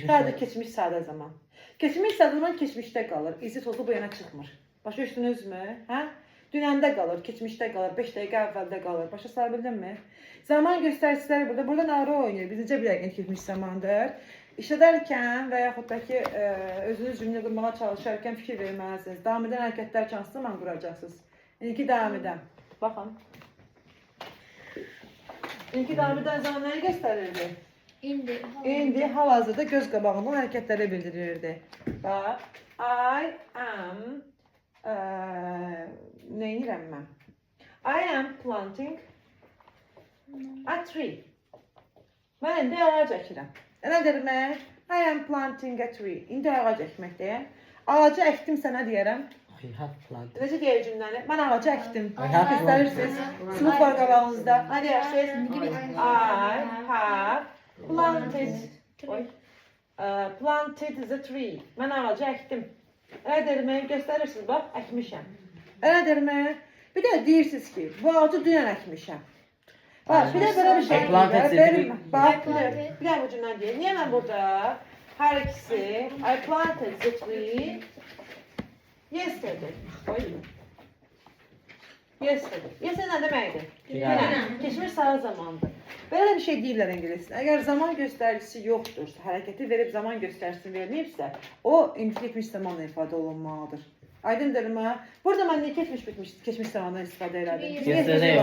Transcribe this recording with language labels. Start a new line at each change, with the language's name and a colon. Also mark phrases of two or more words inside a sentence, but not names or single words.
Azerbaijani: Sadəcə keçmiş sadə zaman. Keçmiş sadə zaman keçmişdə qalır. İzi tozu bu yana çıxmır. Başa düşdünüzmü? Hə? Dünəndə qalır, keçmişdə qalır, 5 dəqiqə əvvəldə qalır. Başa sala bildinmi? Zaman göstəriciləri burada. Burada narı oynayır. Biz necə bilək keçmiş zamandır. İşlədərkən və yaxud da ki, özünüz cümlə qurmağa çalışarkən fikir verməlisiniz. Davam edən hərəkətlər hansı zaman quracaqsınız? İndiki davam edən. Baxın. İndiki davam edən zaman nəyi göstərirdi? İndi hal-hazırda göz qabağından hərəkətləri bildirirdi. Bax,
English: I am...
Azerbaijani: Neyirəm mən?
English: I am planting a tree.
Azerbaijani: Mən indi ağac əkirəm. Nədir mən?
English: I am planting a tree.
Azerbaijani: İndi ağac əkməkdəyəm. Ağacı əkdim sənə deyərəm.
English: I have planted.
Azerbaijani: Necə deyir cümləni? Mən ağacı əkdim.
English: I have
Azerbaijani: Göstərirsiniz. Sınıf var qabağınızda. Nə deyirsiniz?
English: I have planted. Planted the tree.
Azerbaijani: Mən ağacı əkdim. Nədir mən? Göstərirsiniz. Bax, əkmişəm. Nədir mən? Bir də deyirsiniz ki, bu ağacı dünən əkmişəm. Bax, bir də belə bir şey deyir. Bax, bir də bu cümlə deyir. Niyə mən burada hər ikisi
English: I planted the tree yesterday.
Azerbaijani: Yesterday. Yesterday nə deməkdir? Dünən. Keçmiş sadə zamandır. Belə bir şey deyirlər ingiliscə. Əgər zaman göstəricisi yoxdursa, hərəkəti verib zaman göstəricisini verməyibsə, o indiki keçmiş zamanla ifadə olunmalıdır. Aydındırmı? Burada mən niyə keçmiş zamandan istifadə elədim? Yesterday